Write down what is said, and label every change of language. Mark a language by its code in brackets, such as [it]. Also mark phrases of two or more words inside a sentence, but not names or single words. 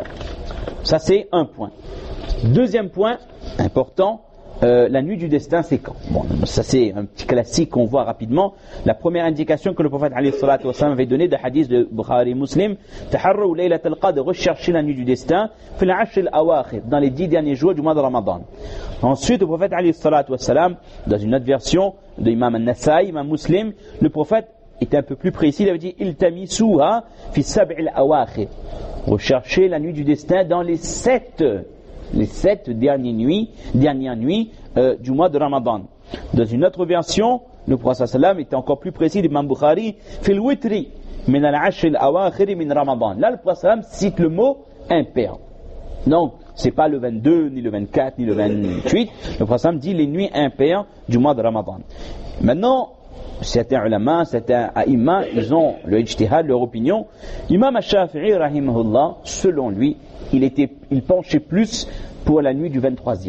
[fr] Ça, c'est un point. Deuxième point important, la nuit du destin, c'est quand? Bon, ça c'est un petit classique qu'on voit rapidement. La première indication que le prophète [ar] عليه الصلاة والسلام [fr] avait donnée, de hadith de Bukhari Muslim, [ar] تحروا ليلة القدر, [fr] rechercher la nuit du destin, [ar] في العشر الأواخر, [fr] dans les 10 derniers jours du mois de Ramadan. Ensuite, le prophète [ar] عليه الصلاة والسلام, [fr] dans une autre version de Imam An-Nasa'i, Imam Muslim, le prophète était un peu plus précis, il avait dit [ar] التمسوها في السبع الأواخر, [fr] rechercher la nuit du destin dans les 7 dernières nuits du mois de Ramadan. Dans une autre version, le prophète sallam était encore plus précis, l'imam Bukhari, [ar] في الوتر من العشر الأواخر من رمضان. [fr] Là, le prophète sallam cite le mot impair. Donc, c'est pas le 22, ni le 24, ni le 28. Le prophète sallam dit les nuits impaires du mois de Ramadan. Maintenant, certains ulama, certains a'imma, ils ont le ijtihad, leur opinion. Imam Ash-Shafi'i, rahimahullah, selon lui, il penchait plus pour la nuit du 23e.